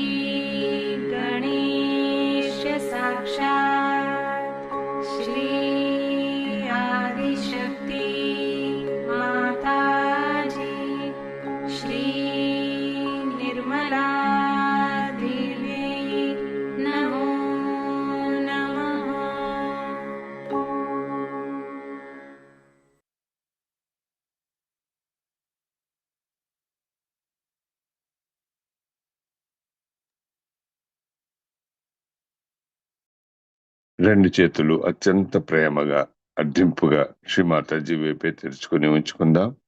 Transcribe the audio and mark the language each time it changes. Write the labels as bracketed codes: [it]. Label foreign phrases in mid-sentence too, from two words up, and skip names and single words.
[sa] गणेश साक्षात् श्री आदिशक्ति माताजी श्री निर्मला देवी नमो नमः। [te] రెండు చేతులు అత్యంత ప్రేమగా అడ్డింపుగా శ్రీమాతాజీ వైపే తెరుచుకుని ఉంచుకుందాం.